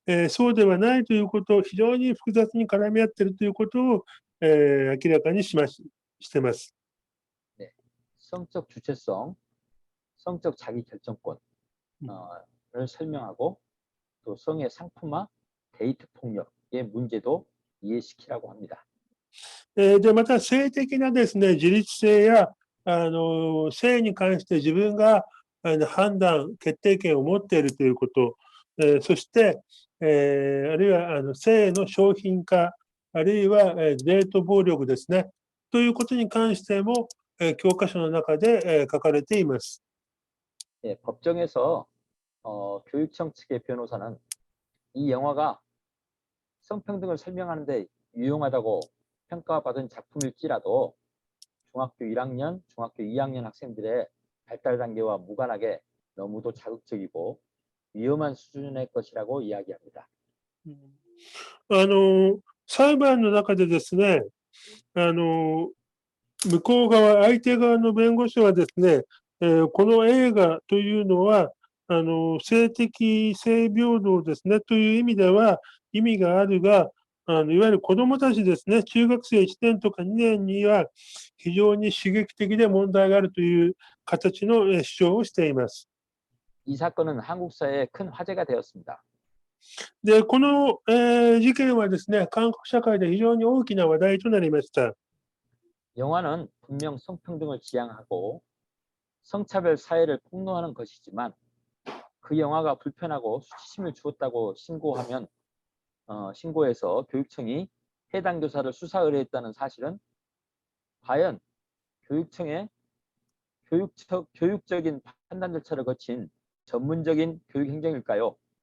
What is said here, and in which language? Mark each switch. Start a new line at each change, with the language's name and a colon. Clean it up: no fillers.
Japanese: そうではないということを非常に複雑に絡み合っているということを、明らかにしてます。
Korean: 네, 성적 주체성, 성적 자기 결정권을 설명하고 또 성의 상품화, 데이트 폭력의 문제도 이해시키라고 합니다.
Japanese: で、また性的なですね、自律性や、性に関して自分が判断、決定権を持っているということ、そして、あるいは性の商品化、あるいはデート暴力ですね、ということに関しても、教科書の中で書かれています。
Korean: 예, 법정에서 교육청 측의 변호사는 이 영화가 성평등을 설명하는데 유용하다고 평가받은 작품일지라도 중학교 1학년, 중학교 2학년 학생들의 발달 단계와 무관하게 너무도 자극적이고 위험한 수준의 것이라고 이야기합니다.
Japanese: 裁判の中でですね、向こう側、相手側の弁護士はですね、この映画というのは、性的性平等ですね、という意味では意味があるが、いわゆる子どもたちですね、中学生1年とか2年には非常に刺激的で問題があるという形の主張をしています。
Korean: 이 사건은 한국 사회에 큰 화제가 되었습니다.
Japanese: で、この、事件はですね、韓国社会で非常に大きな話題となりました。
Korean: 영화는 분명 성평등을 지향하고 성차별 사회를 폭로하는 것이지만 그 영화가 불편하고 수치심을 주었다고 신고해서 교육청이 해당 교사를 수사 의뢰했다는 사실은 과연 교육청의 교육적인 판단 절차를 거친 전문적인 교육 행정일까요?